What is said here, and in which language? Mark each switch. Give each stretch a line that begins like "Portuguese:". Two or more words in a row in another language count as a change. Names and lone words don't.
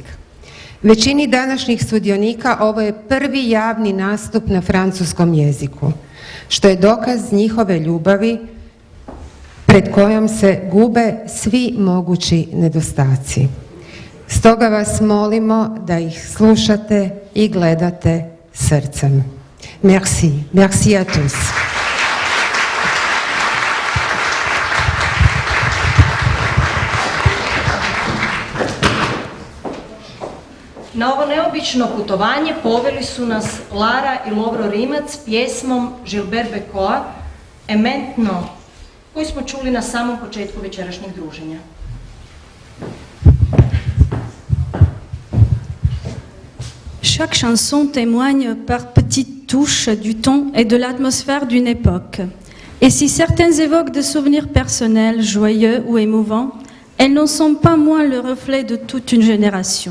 Croatian: Većini današnjih sudionika ovo je prvi javni nastup na francuskom jeziku, što je dokaz njihove ljubavi pred kojom se gube svi mogući nedostaci. Stoga vas molimo da ih slušate i gledate srcem.
French: Merci. Merci à tous.
Croatian: Na ovo neobično putovanje poveli su nas Lara i Lovro Rimac pjesmom Gilbert Bécaud, Ementno, koju smo čuli na samom početku večerašnjeg druženja.
French: Chaque chanson témoigne par petites touches du ton et de l'atmosphère d'une époque. Et si certaines évoquent des souvenirs personnels, joyeux ou émouvants, elles n'en sont pas moins le reflet de toute une génération.